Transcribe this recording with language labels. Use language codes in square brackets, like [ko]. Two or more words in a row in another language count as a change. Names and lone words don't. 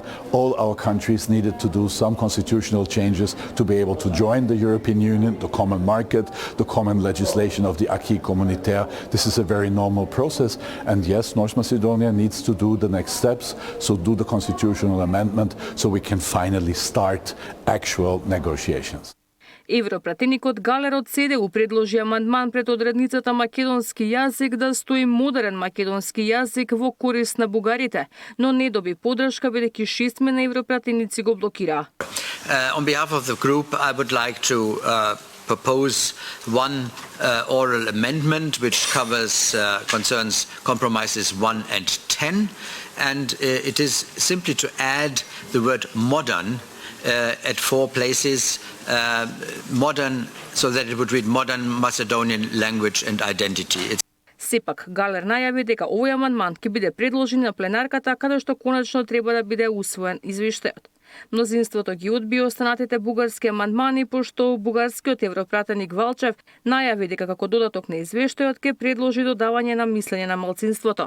[en] All our countries needed to do some constitutional changes to be able to join the European Union, the common market, the common legislation of the [fr] acquis communautaire. [en] This is a very normal process, and yes, North Macedonia needs to do the next steps, so do the constitutional amendment so we can finally start actual negotiations. [mk] Европратеникот Галер од СДУ предложи амандман пред одредницата македонски јазик да стои модерен македонски јазик во корист на бугарите, но не доби поддршка бидејќи 6 на европратеници го блокираа. [en] On behalf of the group, I would like to propose one oral amendment which concerns compromises 1 and 10, and it is simply to add the word modern at 4 places, modern, so that it would read modern Macedonian language and identity. [mk] Сепак, Галер најави дека овој амандман ќе биде предложен на пленарката, каде што конечно треба да биде усвоен извештајот. Мнозинството ги одби останатите бугарски амандмани, пошто бугарскиот европратеник Валчев најави дека како додаток на извештајот ќе предложи додавање на мислење на малцинството.